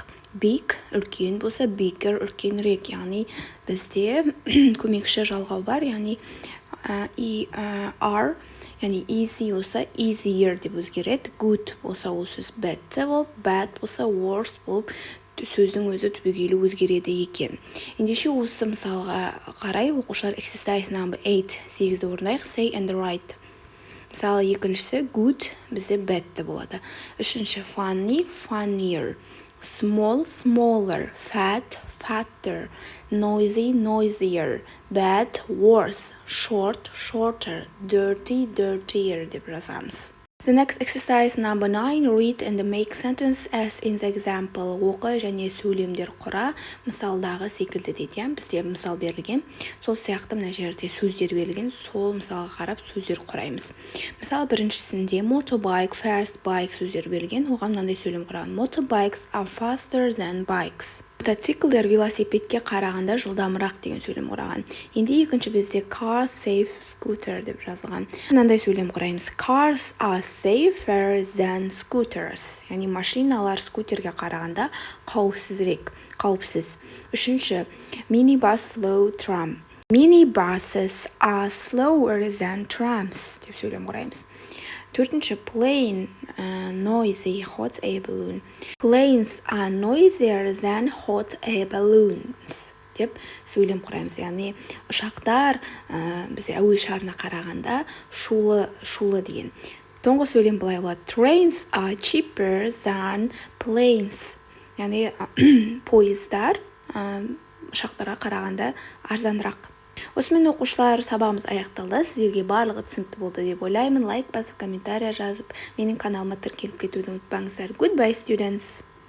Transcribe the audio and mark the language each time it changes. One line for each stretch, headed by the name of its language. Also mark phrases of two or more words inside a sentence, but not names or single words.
Kazakh: Big үлкен болса, bigger үлкенірек, яғни бізде көмекші жалғау бар, яғни er, яғни easy болса easier деп өзгереді. Good болса ол сөз better болып, bad болса worse болып сөздің өзі түбегейлі өзгереді екен. Ендеше осы мысалға қарай оқушылар
English: exercise number 8,
Kazakh: 8-ді орындайық,
English: say and write.
Kazakh: Мысалы екіншісі good, бізде bad болады.
English: Үшінші funny, funnier, small, smaller, fat, fatter, noisy, noisier, bad, worse, short, shorter, dirty, dirtier
Kazakh: деп жазамыз.
English: The next exercise number 9. Read and make sentence as in the example.
Kazakh: Оқы және сөйлемдер құра мысалдағы секілді дейді. Бізде мысал берілген. Сол сияқты мына жерде сөздер берілген. Сол мысалға қарап сөздер құраймыз. Мысал біріншісінде
English: motorbike, fast bike
Kazakh: сөздер берілген. Оған мынандай сөйлем құраған.
English: Motorbikes are faster than bikes.
Kazakh: Мотоциклдер велосипедке қарағанда жылдамырақ деген сөйлем құраған. Енді екінші бізде
English: car safe scooter
Kazakh: деп жазылған. Мынандай сөйлем құраймыз.
English: Cars are safer than scooters.
Kazakh: Яғни машиналар скутерге қарағанда қауіпсіз. Үшінші,
English: minibus slow tram. Minibuses are slower than trams
Kazakh: деп сөйлем құраймыз. Төртінші,
English: plane, noisy, hot air balloon. Planes are noisier than hot air balloons
Kazakh: деп сөйлем құраймыз. Яғни ұшақтар бізде әуе шарына қарағанда шулы деген. Соңғы сөйлем былай болады.
English: Trains are cheaper than planes.
Kazakh: Яғни пойыздар ұшақтарға қарағанда арзанырақ. Осымен оқушылар, сабағымыз аяқталды. Сіздерге барлығы түсінікті болды деп ойлаймын. Лайк басып, комментария жазып, менің каналыма тіркеліп кетуді ұмытпаңыздар.
English: Goodbye, students!